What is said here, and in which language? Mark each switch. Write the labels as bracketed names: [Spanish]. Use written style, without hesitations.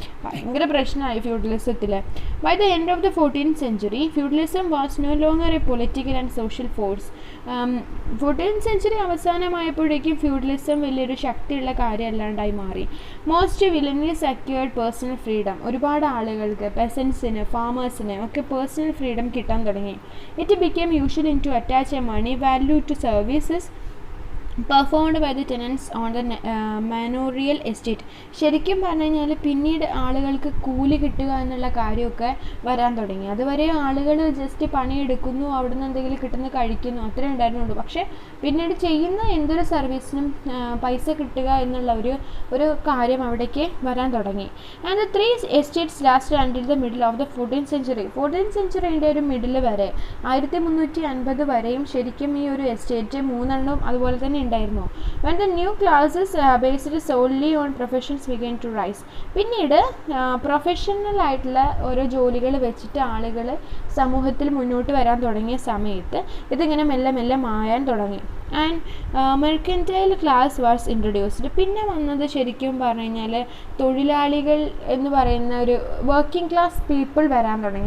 [Malayalam] ഭയങ്കര പ്രശ്നമായി ഫ്യൂഡലിസത്തിൽ. [English] By the end of the 14th century, feudalism was no longer a political and social force. [Malayalam] 14th century അവസാനമായപ്പോഴേക്കും feudalism വലിയൊരു ശക്തിയുള്ള കാര്യമല്ലാണ്ടായി മാറി. [English] Most villeinly secured personal freedom. [Malayalam] ഒരുപാട് ആളുകൾക്ക്, പെസൻസിന്, ഫാമേഴ്സിന് ഒക്കെ പേഴ്സണൽ ഫ്രീഡം കിട്ടാൻ തുടങ്ങി. [English] It became usual to attach a money value to services performed by the tenants on the manorial estate. [Malayalam] ശരിക്കും പറഞ്ഞു കഴിഞ്ഞാൽ പിന്നീട് ആളുകൾക്ക് കൂലി കിട്ടുക എന്നുള്ള കാര്യമൊക്കെ വരാൻ തുടങ്ങി. അതുവരെ ആളുകൾ ജസ്റ്റ് പണിയെടുക്കുന്നു, അവിടുന്ന് എന്തെങ്കിലും കിട്ടുന്ന കഴിക്കുന്നു, അത്രേ ഉണ്ടായിരുന്നുള്ളൂ. പക്ഷേ പിന്നീട് ചെയ്യുന്ന എന്തൊരു സർവീസിനും പൈസ കിട്ടുക എന്നുള്ള ഒരു കാര്യം അവിടേക്ക് വരാൻ തുടങ്ങി. [English] And the 3 estates lasted until the middle of the 14th century. [Malayalam] 14th centuryൻ്റെ ഒരു മിഡിൽ വരെ, 1350 വരെയും ശരിക്കും ഈ ഒരു എസ്റ്റേറ്റ് 3 അതുപോലെ തന്നെ ഉണ്ടായിരുന്നു. [English] When the new classes based solely on professions began to rise. [Malayalam] പിന്നീട് പ്രൊഫഷണൽ ആയിട്ടുള്ള ഓരോ ജോലികൾ വെച്ചിട്ട് ആളുകൾ സമൂഹത്തിൽ മുന്നോട്ട് വരാൻ തുടങ്ങിയ സമയത്ത് ഇതിങ്ങനെ മെല്ലെ മെല്ലെ മായാൻ തുടങ്ങി. [English] And mercantile class was introduced. [Malayalam] പിന്നെ വന്നത് ശരിക്കും പറഞ്ഞു കഴിഞ്ഞാൽ തൊഴിലാളികൾ എന്ന് പറയുന്ന ഒരു വർക്കിംഗ് ക്ലാസ് പീപ്പിൾ വരാൻ തുടങ്ങി.